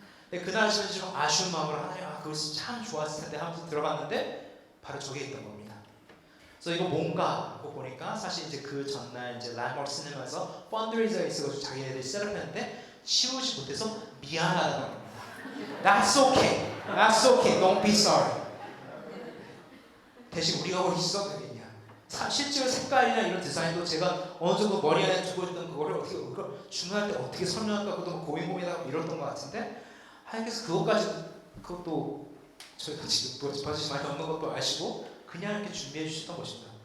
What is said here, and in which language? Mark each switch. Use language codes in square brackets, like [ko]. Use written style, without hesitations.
[ko] 근데 그날 저는 좀 아쉬운 마음으로 하나님, 그것이 참 좋았을 텐데 하면서 들어갔는데 바로 저게 있던 겁니다. 그래서 이거 뭔가 하고 보니까 사실 이제 그 전날 이제 랜드마크 시네마에서 펀드레이저가 있어가지고 자기네들이 셋업했는데 치우지 못해서 미안하다는 겁니다. [en] That's okay, that's okay, don't be sorry. [ko] 대신 우리가 뭘 있어도 되겠냐? 실제로 색깔이나 이런 디자인도 제가 어느 정도 머리 안에 두고 있던 그거를 어떻게 주문할 때 어떻게 설명할까 그것도 고민고민하고 이랬던 것 같은데 하나님께서 그것도 저희가 지금 버짓이 많이 없는 것도 아시고 그냥 이렇게 준비해 주셨던 것입니다.